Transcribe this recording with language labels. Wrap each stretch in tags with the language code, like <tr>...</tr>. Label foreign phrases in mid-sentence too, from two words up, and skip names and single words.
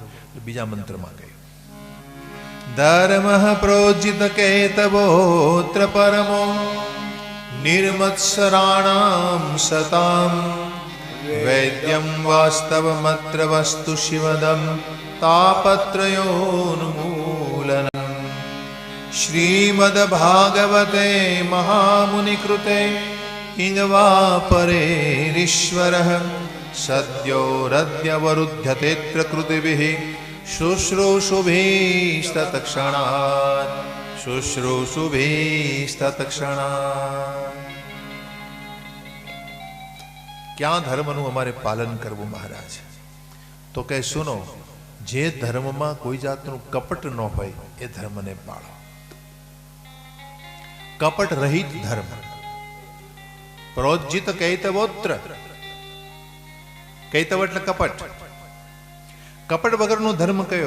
<gu>બીજા મંત્રમાં કહ્યું,</gu> <sa>धर्म प्रोज्झित कैतवोऽत्र परमो निर्मत्सराणां सतां वेद्यं वास्तवमत्र वस्तु शिवदं तापत्रयोन्मूलनम् श्रीमद्भागवते महामुनिकृते किंगवा परेरीश्वरः सद्यो रद्यवरुध्यतेऽत्र कृतिभिः शुश्रूषुभिस्तत्क्षणात् शुश्रूषुभिस्तत्क्षणात्।</sa> <gu>क्या धर्मનું અમારે પાલન કરવું મહારાજ? તો કે સુનો, જે ધર્મમાં કોઈ જાતનું કપટ ન હોય એ ધર્મને પાળો. કપટ રહિત ધર્મ.</gu> <sa>प्रोज्झित कैतवोऽत्र.</sa> <gu>કૈતવ એટલે કપટ. કપટ વગરનો ધર્મ કયો?</gu>